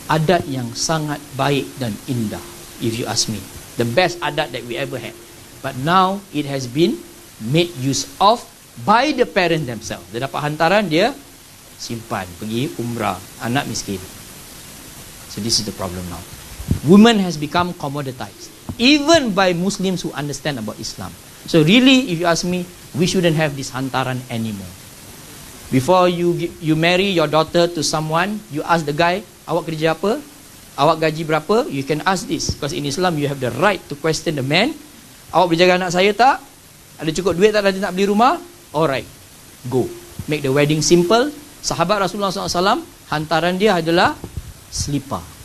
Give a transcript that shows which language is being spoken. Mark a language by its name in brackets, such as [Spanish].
[Malay] Adat yang sangat baik dan indah, [English] if you ask me. The best adat that we ever had. But now it has been made use of by the parents themselves. [Malay] Dia dapat hantaran, dia simpan, pergi umrah, anak miskin. [English] So this is the problem now. Women has become commoditized, even by Muslims who understand about Islam. So really, if you ask me, we shouldn't have this hantaran anymore. Before you marry your daughter to someone, you ask the guy, [Malay] awak kerja apa? Awak gaji berapa? [English] You can ask this, because in Islam you have the right to question the man. [Malay] Awak boleh jaga anak saya tak? Ada cukup duit tak nanti nak beli rumah? [English] Alright, go. Make the wedding simple. [Malay] Sahabat Rasulullah SAW, hantaran dia adalah selipar.